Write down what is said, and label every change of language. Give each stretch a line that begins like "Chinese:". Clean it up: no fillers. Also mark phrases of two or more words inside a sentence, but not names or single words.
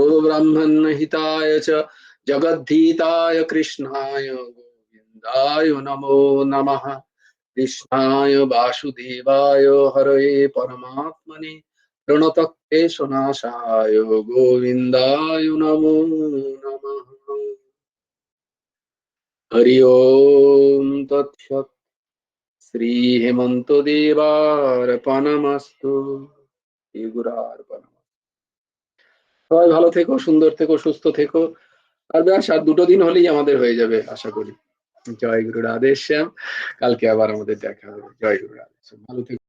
Sanskrit: ब्रह्मण्यहिताय च जगद्धीताय कृष्णाय गोविन्दाय नमो नमः कृष्णाय वासुदेवाय हरये परमात्मने प्रणतक्लेशनाशाय गोविन्दाय नमो नमः हरि ओम तत्सत् श्री हेमंत देवार्पणमस्तु গুরার্পণ।
Bangla: সবাই ভালো থেকো, সুন্দর থেকো, সুস্থ থেকো। আর ব্যাস আর 2 দিন হলেই আমাদের হয়ে যাবে আশা করি। জয় গুরু রাধেশ্যাম। কালকে আবার আমাদের দেখা হবে। জয় গুরু রাধেশ্যাম। ভালো থেকো।